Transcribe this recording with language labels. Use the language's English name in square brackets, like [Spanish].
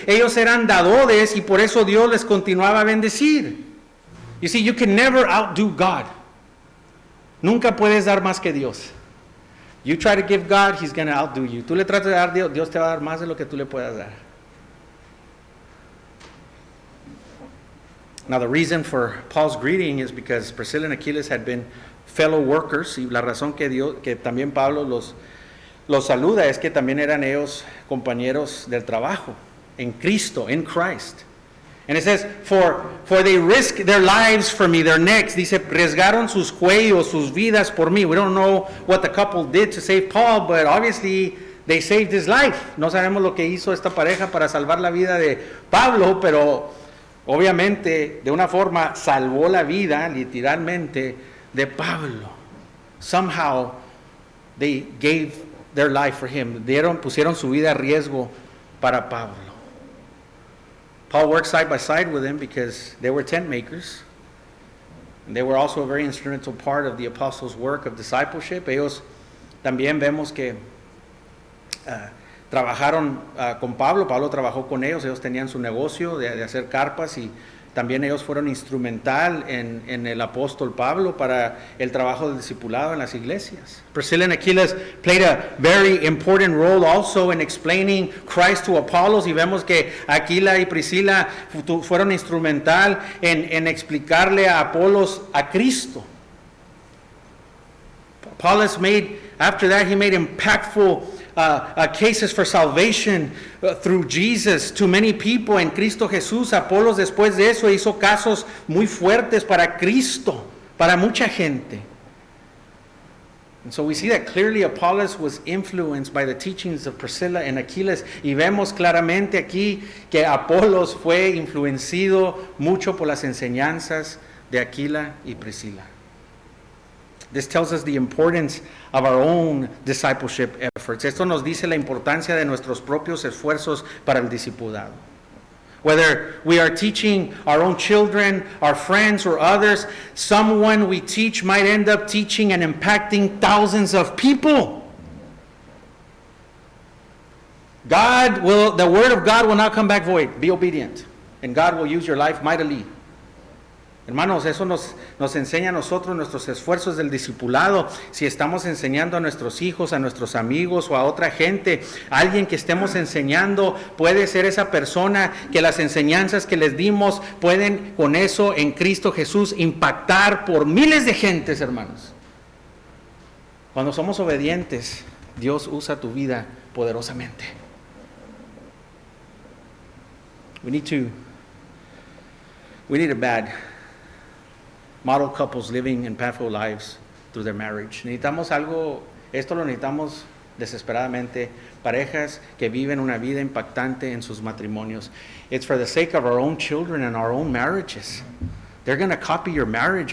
[Spanish] Ellos eran dadores y por eso Dios les continuaba a bendecir. [English] You see, you can never outdo God. [Spanish] Nunca puedes dar más que Dios. [English] You try to give God, He's going to outdo you. [Spanish] Tú le tratas de dar, Dios te va a dar más de lo que tú le puedas dar. [English] Now, the reason for Paul's greeting is because Priscilla and Achilles had been fellow workers, [Spanish] y la razón que también Pablo los saluda es que también eran ellos compañeros del trabajo en Cristo, [English] in Christ. And it says, for they risk their lives for me, their necks. [Spanish] Dice, arriesgaron sus cuellos, sus vidas por mí. [English] We don't know what the couple did to save Paul, but obviously they saved his life. [Spanish] No sabemos lo que hizo esta pareja para salvar la vida de Pablo, pero obviamente, de una forma, salvó la vida, literalmente, de Pablo. [English] Somehow, they gave their life for him. [Spanish] Pusieron su vida a riesgo para Pablo. [English] Paul worked side by side with him because they were tent makers. And they were also a very instrumental part of the apostles' work of discipleship. [Spanish] Ellos también vemos que trabajaron con Pablo trabajó con ellos tenían su negocio de hacer carpas y también ellos fueron instrumental en el apóstol Pablo para el trabajo del discipulado en las iglesias. [English] Priscilla and Achilles played a very important role also in explaining Christ to Apollos, [Spanish] y vemos que Aquila y Priscila fueron instrumental en explicarle a Apolos a Cristo. [English] Apollos after that, he made impactful cases for salvation through Jesus to many people [Spanish] en Cristo Jesús. Apolos después de eso hizo casos muy fuertes para Cristo, para mucha gente. [English] And so we see that clearly Apollos was influenced by the teachings of Priscilla and Achilles, [Spanish] y vemos claramente aquí que Apolos fue influenciado mucho por las enseñanzas de Aquila y Priscila. [English] This tells us the importance of our own discipleship efforts. [Spanish] Esto nos dice la importancia de nuestros propios esfuerzos para el discipulado. [English] Whether we are teaching our own children, our friends, or others, someone we teach might end up teaching and impacting thousands of people. The word of God will not come back void. Be obedient, and God will use your life mightily. [Spanish] Hermanos, eso nos enseña a nosotros nuestros esfuerzos del discipulado. Si estamos enseñando a nuestros hijos, a nuestros amigos o a otra gente, alguien que estemos enseñando, puede ser esa persona que las enseñanzas que les dimos pueden con eso en Cristo Jesús impactar por miles de gentes, hermanos. Cuando somos obedientes, Dios usa tu vida poderosamente. [English] We need a bad model couples living in pathful lives through their marriage. [Spanish] Necesitamos esto lo necesitamos desesperadamente, parejas que viven una vida impactante en sus matrimonios. [English] It's for the sake of our own children and our own marriages. They're going to copy your marriage.